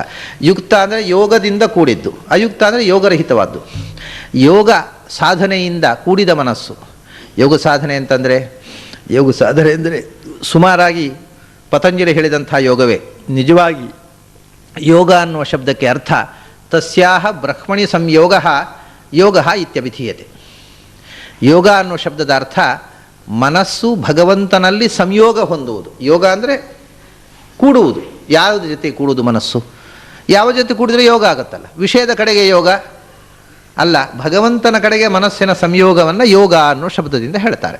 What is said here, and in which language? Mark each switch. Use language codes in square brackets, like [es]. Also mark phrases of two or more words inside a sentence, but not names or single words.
[kn] ಯುಕ್ತ ಅಂದರೆ ಯೋಗದಿಂದ ಕೂಡಿದ್ದು, ಅಯುಕ್ತ ಅಂದರೆ ಯೋಗರಹಿತವಾದ್ದು. ಯೋಗ ಸಾಧನೆಯಿಂದ ಕೂಡಿದ ಮನಸ್ಸು. ಯೋಗ ಸಾಧನೆ ಅಂತಂದರೆ ಸುಮಾರಾಗಿ ಪತಂಜಲಿ ಹೇಳಿದಂಥ ಯೋಗವೇ ನಿಜವಾಗಿ ಯೋಗ ಅನ್ನುವ ಶಬ್ದಕ್ಕೆ ಅರ್ಥ [sa] ತಸ್ಯಾಹ ಬ್ರಹ್ಮಣಿ ಸಂಯೋಗ ಯೋಗ ಇತ್ಯಭಿಧೀಯತೆ. [kn] ಯೋಗ ಅನ್ನುವ ಶಬ್ದದ ಅರ್ಥ ಮನಸ್ಸು ಭಗವಂತನಲ್ಲಿ ಸಂಯೋಗ ಹೊಂದುವುದು. ಯೋಗ ಅಂದರೆ ಕೂಡುವುದು. ಯಾವುದ್ರ ಜೊತೆ ಕೂಡುವುದು ಮನಸ್ಸು? ಯಾವ ಜೊತೆ ಕೂಡಿದ್ರೆ ಯೋಗ ಆಗುತ್ತಲ್ಲ. ವಿಷಯದ ಕಡೆಗೆ ಯೋಗ ಅಲ್ಲ, ಭಗವಂತನ ಕಡೆಗೆ ಮನಸ್ಸಿನ ಸಂಯೋಗವನ್ನು ಯೋಗ ಅನ್ನೋ ಶಬ್ದದಿಂದ ಹೇಳ್ತಾರೆ.